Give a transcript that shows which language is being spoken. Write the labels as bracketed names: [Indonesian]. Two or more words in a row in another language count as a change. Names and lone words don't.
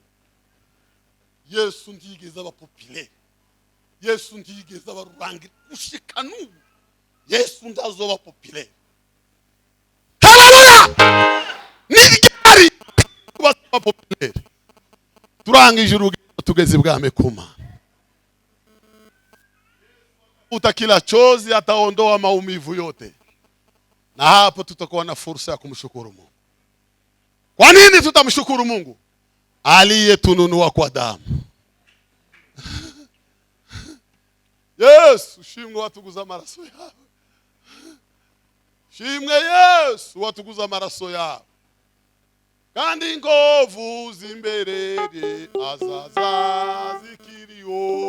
[Rundi] Yesu ntigeze aba populaire. Yesu ntigeze aba rurangira. Ushika n'ubu Yesu ndazoba populaire. Haleluya! N'iryari kuba populaire. Turangije urugendo tugeze ibwami ku Mana. [Swahili] Kila chozi ataondoa maumivu yote. Na hapo tutakuwa na fursa ya kumshukuru Mungu. Kwa nini tutamshukuru Mungu? Aliyetununua kwa damu. [Rundi] Yesu, shimwe watuguza amaraso yawe. Shimwe Yesu watuguza amaraso yawe. Kandi ingovu zimberere azaza zikiriyo.